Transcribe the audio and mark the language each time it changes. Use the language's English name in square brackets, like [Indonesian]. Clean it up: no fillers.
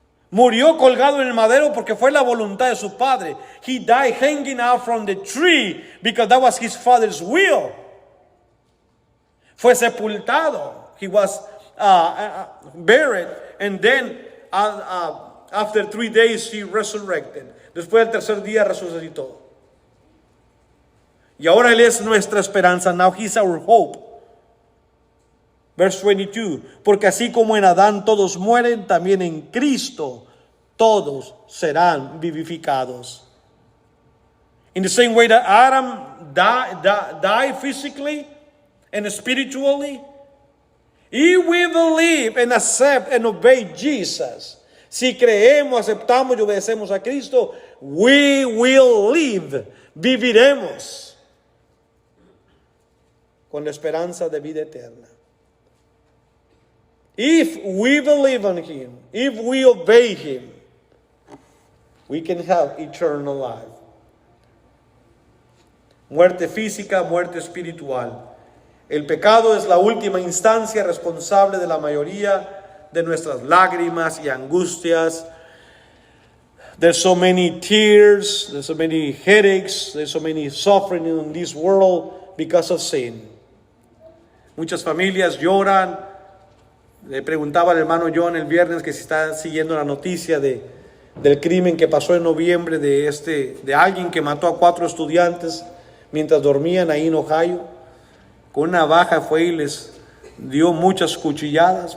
[Spanish] Murió colgado en el madero porque fue la voluntad de su padre. [English] He died hanging out from the tree because that was his father's will. [Spanish] Fue sepultado. [English] He was buried, and then after 3 days he resurrected. [Spanish] Después del tercer día resucitó. Y ahora Él es nuestra esperanza. [English] Now He's our hope. [Spanish] Verse 22. Porque así como en Adán todos mueren, también en Cristo todos serán vivificados. [English] In the same way that Adam died physically and spiritually, if we believe and accept and obey Jesus, [Spanish] si creemos, aceptamos y obedecemos a Cristo, [English] we will live, [Spanish] viviremos con la esperanza de vida eterna. [English] If we believe on Him, if we obey Him, we can have eternal life. [Spanish] Muerte física, muerte espiritual. El pecado es la última instancia responsable de la mayoría de nuestras lágrimas y angustias. [English] There's so many tears, there's so many headaches, there's so many suffering in this world because of sin. [Spanish] Muchas familias lloran. Le preguntaba al hermano John el viernes que si está siguiendo la noticia del crimen que pasó en noviembre de alguien que mató a 4 estudiantes mientras dormían ahí en Ohio. Con una navaja fue y les dio muchas cuchilladas.